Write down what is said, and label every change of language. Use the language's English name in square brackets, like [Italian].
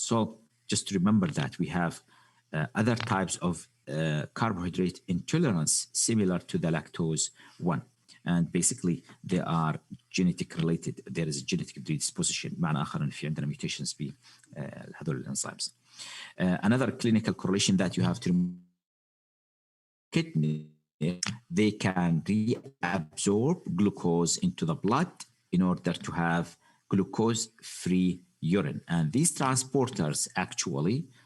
[English] So just remember that we have other types of carbohydrate intolerance similar to the lactose one. And basically they are genetic related. There is a genetic predisposition. [Arabic] معنى آخر إن في عندنا mutations بهذول الانزيمز. [English] Another clinical correlation that you have to kidney, they can reabsorb glucose into the blood in order to have glucose-free urine. And these transporters actually